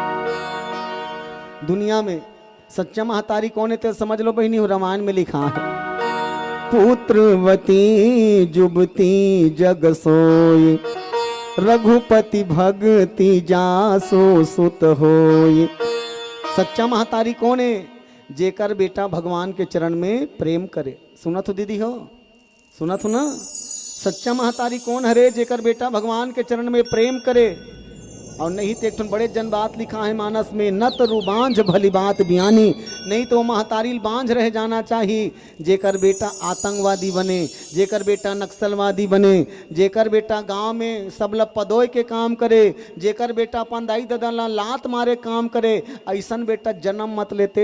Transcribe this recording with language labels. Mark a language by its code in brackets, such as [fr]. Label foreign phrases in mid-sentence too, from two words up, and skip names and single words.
[hne] दुनिया में सच्चा महतारी कौन है तो समझ लो बहिनी हो, रामायण में लिखा है [awa] पुत्रवती जुबती जग सोई, रघुपति भगति जासो सुत होई। [hne] सच्चा महतारी कौन है, जेकर बेटा भगवान के चरण में प्रेम करे। सुना तो दीदी हो, सुना तो ना, सच्चा महतारी कौन हरे जेकर बेटा भगवान के चरण में प्रेम करे। और नहीं तो एक बड़े जन बात लिखा है मानस में, [awa] न तो रूबांझ भली बात बयानी, [hne] नहीं तो महतारी बांझ रह जाना चाहिए जेकर बेटा आतंकवादी बने, जेकर बेटा नक्सलवादी बने, जेकर बेटा गांव में सब ल पदोय के काम करे, जेकर बेटा अपन दाई दादा ला लात मारे काम करे, ऐसन बेटा जन्म मत लेते।